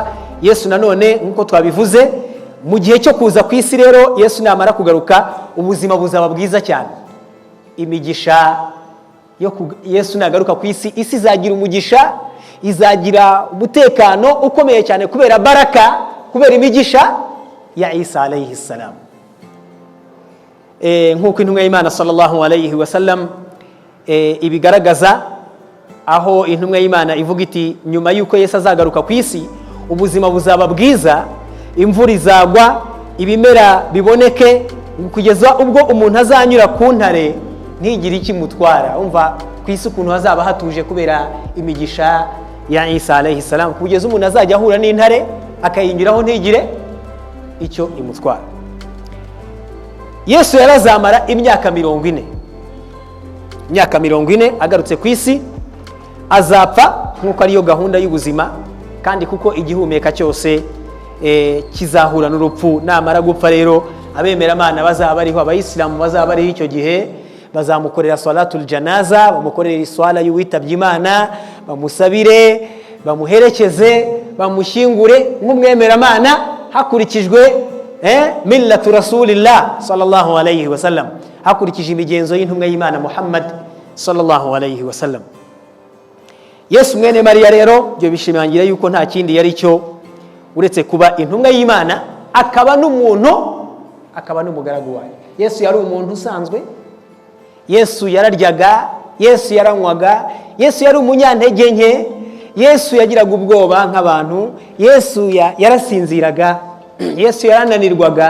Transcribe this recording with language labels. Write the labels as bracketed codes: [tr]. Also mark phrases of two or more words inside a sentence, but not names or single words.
[rw] Yesu nanone nkuko twabivuze, mu gihe cyo kuza ku isi rero, Yesu namara kugaruka, ubuzima buzaba bwiza cyane. Imigisha Yesu nagaruka ku isi, isi izagira umugisha, izagira umutekano ukomeye cyane, kubera baraka, kubera imigisha ya Isa [ar] عليه السلام. [rw] Nkuko intumwa y'Imana [ar] صلى الله عليه وسلم [rw] ibigaragaza, aho intumwa y'Imana ivuga iti nyuma y'uko Yesu azagaruka ku isi, ubuzima buzaba bwiza, imvura izagwa, ibimera biboneke, kugeza ubwo umuntu azanyura ku ntare ntigire ikimutwara. Umva ku isi ukuntu hazaba hatuje kubera imigisha ya Isa [ar] عليه السلام, [rw] kugeza umuntu azajya ahura n'intare akayinyuraho ntigire icyo imutwara. Yesu yarazamara imyaka 40. Imyaka 40 agarutse ku isi, azapfa nkuko ariyo gahunda y'ubuzima, kandi kuko igihumeka cyose kizahura n'urupfu. Namara gupfa rero, abemera Imana bazaba bariho, abayisilamu bazaba bariho icyo gihe, bazamukorera [ar] صلاة الجنازة, [rw] bamukorera iswala y'uwitabye Imana, bamusabire, bamuherekeze, bamushyingure nk'umwemera Imana hakurikijwe [ar] ملة رسول الله صلى الله عليه وسلم, [rw] hakurikije imigenzo y'intumwa y'Imana Muhammad [ar] صلى الله عليه وسلم. [rw] Yesu mwene Mariya rero byo bishimangira yuko nta kindi yari cyo uretse kuba intumwa y'Imana, akaba n'umuntu, akaba n'umugaragu wayo. Yesu yari umuntu usanzwe, Yesu yararyaga, Yesu yaranywaga, Yesu yari umunyantege nke, Yesu yagiraga ubwoba nk'abantu, Yesu yarasinziraga, Yesu yarananirwaga.